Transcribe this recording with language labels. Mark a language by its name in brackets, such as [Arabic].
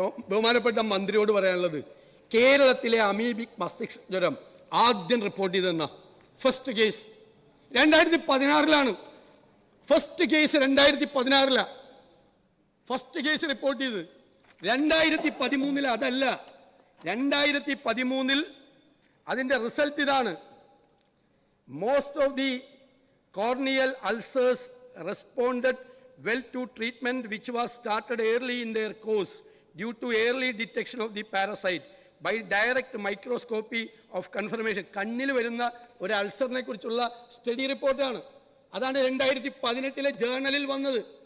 [Malayalam] ബഹുമാനപ്പെട്ട മന്ത്രിയോട് പറയാനുള്ളത്, കേരളത്തിലെ അമീബിക് മസ്തിഷ്ക ജ്വരം ആദ്യം report ചെയ്തെന്ന first case 2016 first case 2016 first case report ചെയ്ത് 2013 അതല്ല. 2013 അതിന്റെ റിസൾട്ട് ഇതാണ്: [English] Most of the corneal ulcers responded well to treatment which was started early in their course due to early detection of the parasite by direct microscopy of confirmation. [Malayalam] കണ്ണിൽ വരുന്ന ഒരു അൾസറിനെ കുറിച്ചുള്ള study റിപ്പോർട്ടാണ്. അതാണ് 2018 ജേർണലിൽ വന്നത്.